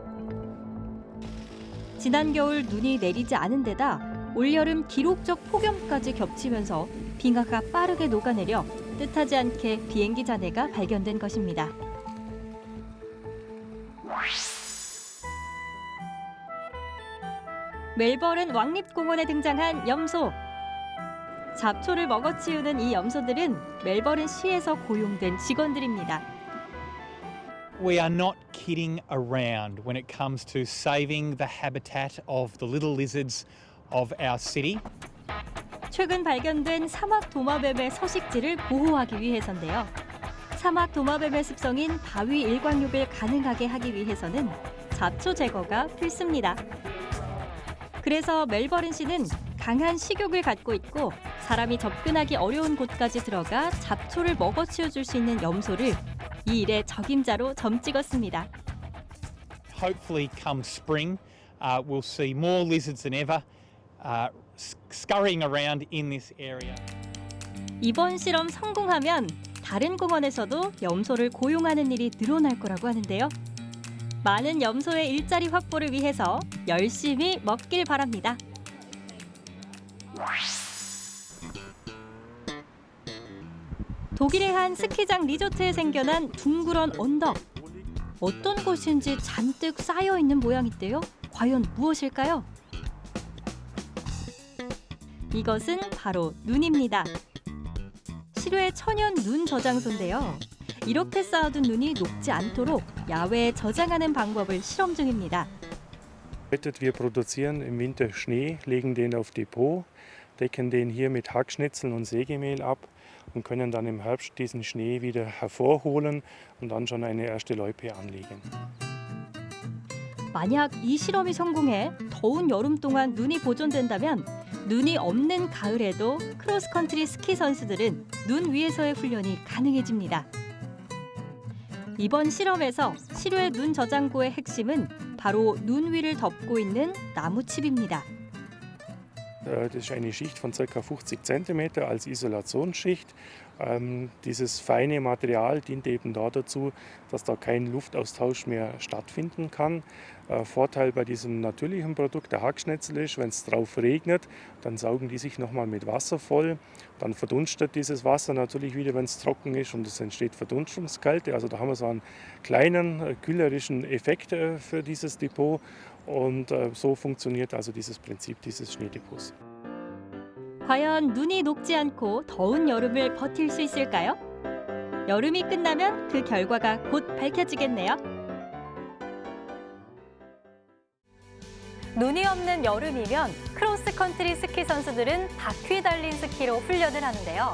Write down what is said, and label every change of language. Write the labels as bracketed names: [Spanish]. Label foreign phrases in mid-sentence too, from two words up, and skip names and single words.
[Korean] 지난 겨울 눈이 내리지 않은 데다 올여름 기록적 폭염까지 겹치면서 빙하가 빠르게 녹아내려 뜻하지 않게 비행기 잔해가 발견된 것입니다. 멜버른 왕립공원에 등장한 염소. 잡초를 먹어치우는 이 염소들은 멜버른 시에서 고용된 직원들입니다. [English] We are not kidding around when it comes to saving the habitat of the little lizards of our city. [Korean] 최근 발견된 사막 도마뱀의 서식지를 보호하기 위해서인데요. 사막 도마뱀의 습성인 바위 일광욕을 가능하게 하기 위해서는 잡초 제거가 필수입니다. 그래서 멜버른시는 강한 식욕을 갖고 있고 사람이 접근하기 어려운 곳까지 들어가 잡초를 먹어치워줄 수 있는 염소를 이 일의 적임자로 점찍었습니다. [English] Hopefully come spring, we'll see more lizards than ever scurrying around in this area. [Korean] 이번 실험 성공하면 다른 공원에서도 염소를 고용하는 일이 늘어날 거라고 하는데요. 많은 염소의 일자리 확보를 위해서 열심히 먹길 바랍니다. 독일의 한 스키장 리조트에 생겨난 둥그런 언덕. 어떤 곳인지 잔뜩 쌓여있는 모양인데요. 과연 무엇일까요? 이것은 바로 눈입니다. 실외 천연 눈 저장소인데요. 이렇게 쌓아둔 눈이 녹지 않도록 야외에 저장하는 방법을 실험 중입니다. [German] Wir produzieren im Winter Schnee, legen den auf Depot, decken den hier mit Hackschnitzeln und Sägemehl ab und können dann im Herbst diesen Schnee wieder hervorholen und dann schon eine erste Loipe anlegen. [Korean] 만약 이 실험이 성공해 더운 여름 동안 눈이 보존된다면 눈이 없는 가을에도 크로스컨트리 스키 선수들은 눈 위에서의 훈련이 가능해집니다. 이번 실험에서 실외 눈 저장고의 핵심은 바로 눈 위를 덮고 있는 나무칩입니다. [German] Das ist eine Schicht von ca. 50 cm als Isolationsschicht. Dieses feine Material dient eben dazu, dass da kein Luftaustausch mehr stattfinden kann. Vorteil bei diesem natürlichen Produkt der Hackschnitzel ist, wenn es drauf regnet, dann saugen die sich nochmal mit Wasser voll. Dann verdunstet dieses Wasser natürlich wieder, wenn es trocken ist, und es entsteht Verdunstungskälte. Also da haben wir so einen kleinen kühlerischen Effekt für dieses Depot. Und so funktioniert also dieses Prinzip dieses Schneedepots. [Korean] 과연 눈이 녹지 않고 더운 여름을 버틸 수 있을까요? 여름이 끝나면 그 결과가 곧 밝혀지겠네요. 눈이 없는 여름이면 크로스컨트리 스키 선수들은 바퀴 달린 스키로 훈련을 하는데요.